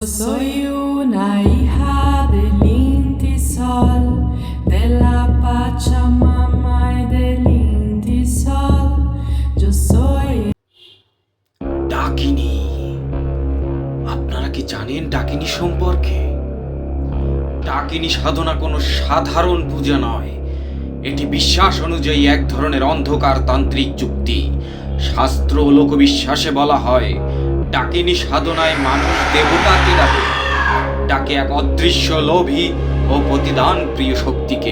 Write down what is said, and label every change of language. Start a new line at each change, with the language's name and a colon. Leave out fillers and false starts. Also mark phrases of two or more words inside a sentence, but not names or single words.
Spanish: Soy una hija del Inti Sol, de la Pachamama y del Inti Sol. Yo soy.
Bangla: ডাকিনী। আপনারা কি জানেন ডাকিনী সম্পর্কে? ডাকিনী সাধনা কোনো সাধারণ পূজা নয়, এটি বিশ্বাস অনুযায়ী এক ধরনের অন্ধকার তান্ত্রিক যুক্তি। শাস্ত্র ও লোকবিশ্বাসে বলা হয়, ডাকিনী সাধনায় মানুষ দেবতাকে ডাকে এক অদৃশ্য লোভী ও প্রতিদান প্রিয় শক্তিকে।